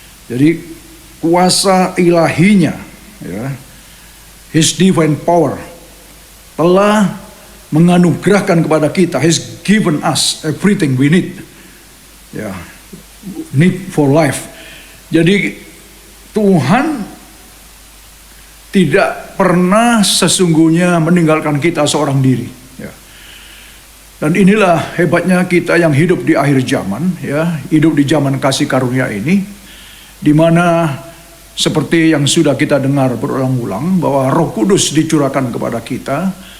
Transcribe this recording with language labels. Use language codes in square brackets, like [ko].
[id] Jadi kuasa ilahinya ya, [en] His divine power [id] telah menganugerahkan kepada kita. [en] He's given us everything we need. Ya, need for life. [id] Jadi Tuhan tidak pernah sesungguhnya meninggalkan kita seorang diri. Ya. Dan inilah hebatnya kita yang hidup di akhir zaman, ya, hidup di zaman kasih karunia ini, di mana seperti yang sudah kita dengar berulang-ulang bahwa Roh Kudus dicurahkan kepada kita.